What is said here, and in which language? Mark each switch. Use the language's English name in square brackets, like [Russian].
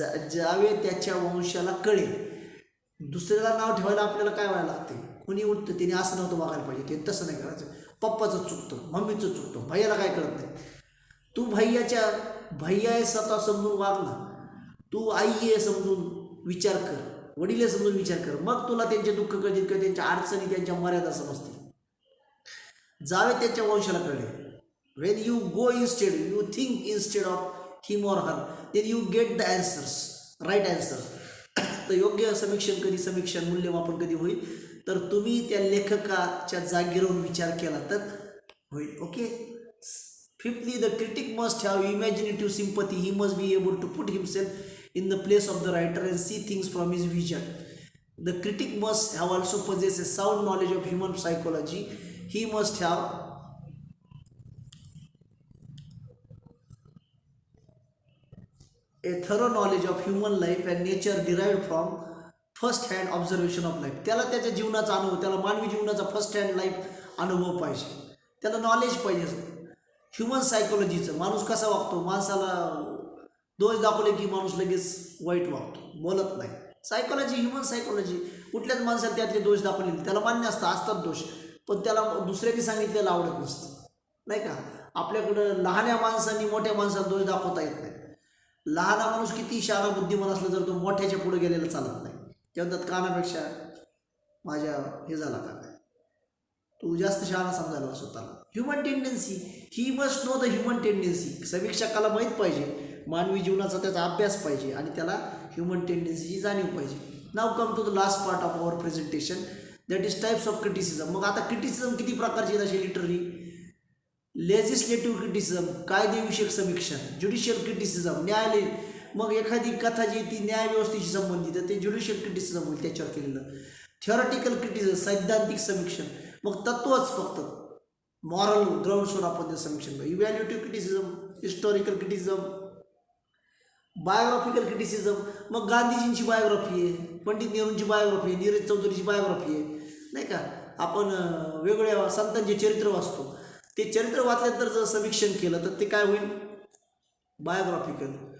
[Marathi] ज्यावे त्याच्या वंशाला कळेल. दुसऱ्याला नाव ठेवायला आपल्याला काय व्हायला लागते, कोणी उठतं त्याने असं नव्हतं वागायला पाहिजे, ते तसं नाही करायचं, पप्पाचं चुकतं, मम्मीचं चुकतं, भैयाला काय कळत नाही. तू भैया आहे स्वतः समजून वाग ना, तू आई आहे समजून विचार कर, वडील समजून विचार कर, मग तुला त्यांचे दुःख कळतील किंवा त्यांच्या अडचणी, त्यांच्या मर्यादा समजतील. जावे त्याच्या वंशाला कळले. [English] when you go instead, you think instead of him or her, then you get the answers, right answer. [Marathi] तर योग्य समीक्षण मूल्यमापन कधी होईल तर तुम्ही त्या लेखकाच्या जागी राहून विचार केला तर होईल. Okay. [English] Fifthly, the critic must have imaginative sympathy. He must be able to put himself in the place of the writer and see things from his vision. The critic must have also possess a sound knowledge of human psychology. He must have a thorough knowledge of human life and nature derived from first hand observation of life. [Marathi] त्याला त्याच्या जीवनाचा अनुभव, त्याला मानवी जीवनाचा first hand life अनुभव पाहिजे, त्याला नॉलेज पाहिजे ह्युमन सायकोलॉजीचं. माणूस कसा वागतो, माणसाला दोष दाखवले की माणूस लगेच वाईट वागतो, बोलत नाही. सायकोलॉजी, ह्युमन सायकोलॉजी, कुठल्याच माणसाला त्यातले दोष दाखवले त्याला मान्य असतात दोष, पण त्याला दुसऱ्यांनी सांगितलेलं आवडत नसतं, नाही का. आपल्याकडं लहान्या माणसांनी मोठ्या माणसाला दोष दाखवता येत नाही. लहान माणूस किती शहाणा बुद्धिमान असला जर तो मोठ्याच्या पुढे गेलेला चालत नाही. त्यात कानापेक्षा माझ्या हे झाला का काय, तू जास्त शहाणा समजायला स्वतःला. Human tendency, [English] He must know the human tendency. [Marathi] समीक्षकाला माहीत पाहिजे मानवी जीवनाचा त्याचा अभ्यास पाहिजे आणि त्याला ह्युमन टेंडन्सीची जाणीव पाहिजे. [English] Now come to the last part of our presentation, that is types of criticism. [Marathi] मग आता क्रिटिसिझम किती प्रकारचे आहेत असे लिटररी? लेजिस्लेटिव्ह क्रिटिसिझम, कायदेविषयक समीक्षण. ज्युडिशियल क्रिटिसिझम, न्यायालय. मग एखादी कथा जी ती न्यायव्यवस्थेशी संबंधित आहे ते ज्युडिशियल क्रिटिसिझम होईल त्याच्यावर केलेलं. थिओरिटिकल क्रिटिसिझम, सैद्धांतिक समीक्षण. मग तत्वच फक्त मॉरल ग्राउंड्सवर आपण ते समीक्षण. इव्हॅल्युएटिव्ह criticism, historical criticism, biographical criticism. मग गांधीजींची बायोग्राफी आहे, पंडित नेहरूंची बायोग्राफी आहे, नीरज चौधरीची बायोग्राफी आहे, नाही का. आपण वेगवेगळ्या संतांचे चरित्र वाचतो, ते चरित्र वाचल्यानंतर जर समीक्षण केलं तर ते काय होईल? बायोग्राफिकल.